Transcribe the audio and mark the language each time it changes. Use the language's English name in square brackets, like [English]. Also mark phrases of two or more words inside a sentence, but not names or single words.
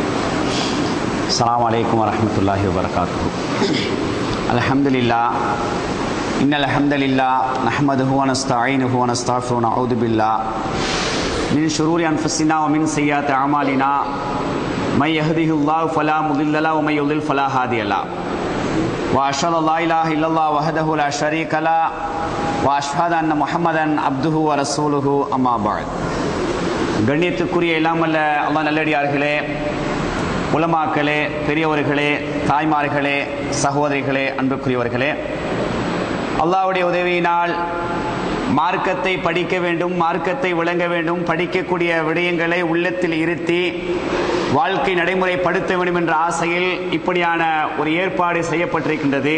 [Arabic] السلام عليكم ورحمة الله وبركاته. الحمد لله إن الحمد لله نحمده ونستعينه ونستغفره ونعوذ بالله من شرور أنفسنا ومن سيئات أعمالنا من يهده الله فلا مضل له ومن يضلل فلا هادي له وأشهد أن لا إله إلا الله وحده لا شريك له وأشهد أن محمدا عبده ورسوله أما بعد. [Tamil] கண்ணியத்துக்குரிய இல்லாமல்ல அல்லாஹ் நல்லடியார்களே, உலமாக்களே, பெரியவர்களே, தாய்மார்களே, சகோதரிகளே, அன்புக்குரியவர்களே, அல்லாஹ்வுடைய உதவியினால் மார்க்கத்தை படிக்க வேண்டும், மார்க்கத்தை விளங்க வேண்டும், படிக்கக்கூடிய விடயங்களை உள்ளத்தில் இருத்தி வாழ்க்கை நடைமுறைப்படுத்த வேண்டும் என்ற ஆசையில் இப்படியான ஒரு ஏற்பாடு செய்யப்பட்டிருக்கின்றது.